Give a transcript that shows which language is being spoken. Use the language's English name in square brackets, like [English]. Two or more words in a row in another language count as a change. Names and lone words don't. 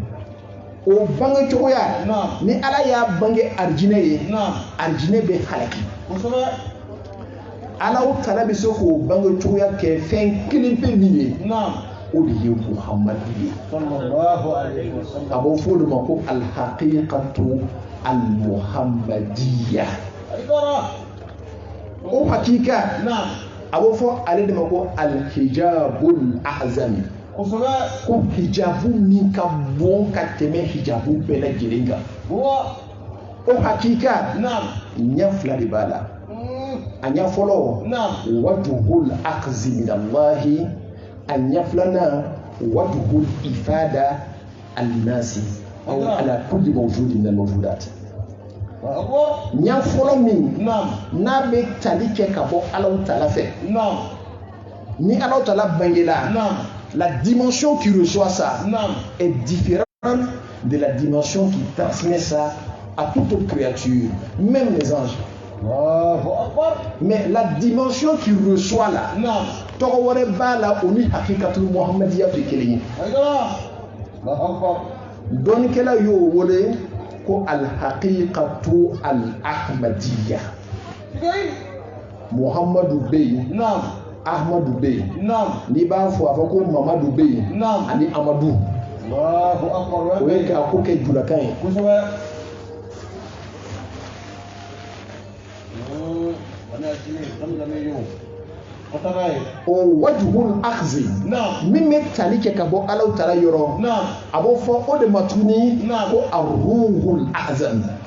[Bambara] O bange cogoya ni Ala y'a bange arijinɛ ye arijinɛ bɛ halaki. Alahu Taala bɛ se k'o bange cogoya kɛ fɛn kelen pe min ye o de ye Muhamadu ye. A b'o fɔ o de ma ko [Arabic] الحقيقة المحمدية. [Bambara] O hakika a b'o fɔ ale de ma ko [Arabic] الحجاب الأعظم. [Bambara] Ko hijabu min ka bon ka tɛmɛ hijabu bɛɛ lajɛlen kan. O hakika ɲɛ fila de b'a la. A ɲɛ fɔlɔ [Arabic] وجه الأخذ من الله, [Bambara] a ɲɛ filanan [Arabic] وجه إفادة الناس أو على كل موجود من الموجودات. [Bambara] Ɲɛ fɔlɔ min n'a bɛ tali kɛ ka bɔ Alahu Taala fɛ ni Alahu Taala bangela la [French] dimension qui reçoit ça est différente de la dimension qui transmet ça à toute autre créature, même les anges. Mais la dimension qui reçoit là, [Bambara] tɔgɔ wɛrɛ b'a la o ni [Arabic] الحقيقة المحمدية [Bambara] tɛ kelen ye. Dɔnnikɛla y'o wele ko [Arabic] الحقيقة الأحمدية. [Bambara] Muhammadu bɛ yen, Ahmadu bɛ yen, n'i b'a fɔ a fɔ ko Mamadu bɛ yen ani Amadu. O ye k'a ko kɛ julakan ye. O [Arabic] وجه الأخذ [Bambara] min bɛ tali kɛ ka bɔ Alahu Taala yɔrɔ a b'o fɔ o de ma tuguni ko [Arabic] الروح الأعظم.